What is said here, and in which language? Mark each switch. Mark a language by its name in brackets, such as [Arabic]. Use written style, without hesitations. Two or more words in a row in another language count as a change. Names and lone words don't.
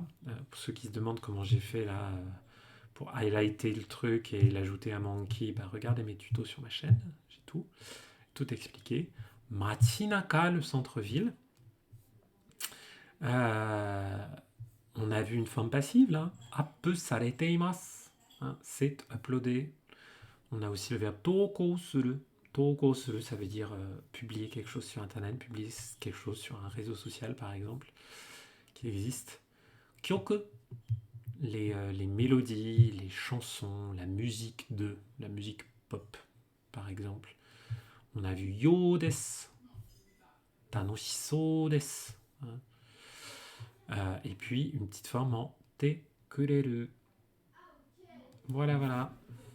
[French] Pour ceux qui se demandent comment j'ai fait là pour highlighter le truc et l'ajouter à Monkey, regardez mes tutos sur ma chaîne, j'ai tout expliqué. Machinaka, le centre-ville. On a vu une forme passive là. [Japanese] アップされています. [French] C'est uploadé. On a aussi le verbe [Japanese] 投稿する. 投稿する, [French] ça veut dire publier quelque chose sur internet, publier quelque chose sur un réseau social par exemple, qui existe. Kyoku, les mélodies, les chansons, la musique pop par exemple. On a vu [Japanese] ようです. 楽しそうです. [French] Et puis une petite forme en [Japanese] てくれる. [French] Voilà.